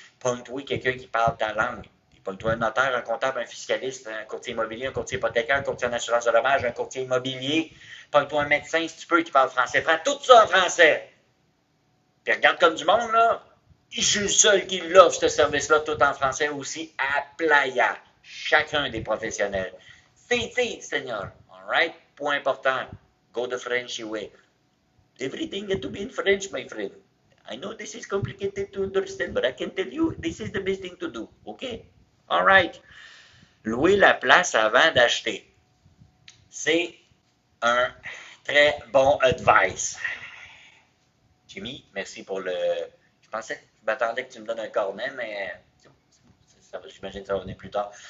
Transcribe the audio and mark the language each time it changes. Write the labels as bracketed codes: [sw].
[fr] Pointe-toi quelqu'un qui parle ta langue. Pointe-toi un notaire, un comptable, un fiscaliste, un courtier immobilier, un courtier hypothécaire, un courtier en assurance de dommages, un courtier immobilier. Pointe-toi un médecin si tu peux qui parle français. Prends tout ça en français. Puis regarde comme du monde, là. Je suis le seul qui l'offre, ce service-là, tout en français aussi, à Playa. Chacun des professionnels. CT, Seigneur. [en] All right? [fr] Point important. [en] Go the Frenchy way. Everything got to be in French, my friend. I know this is complicated to understand, but I can tell you this is the best thing to do. OK? All right. [fr] Louer la place avant d'acheter. C'est un très bon advice. Jimmy, merci pour le... Je m'attendais que tu me donnes un cornet, mais j'imagine que ça va venir plus tard.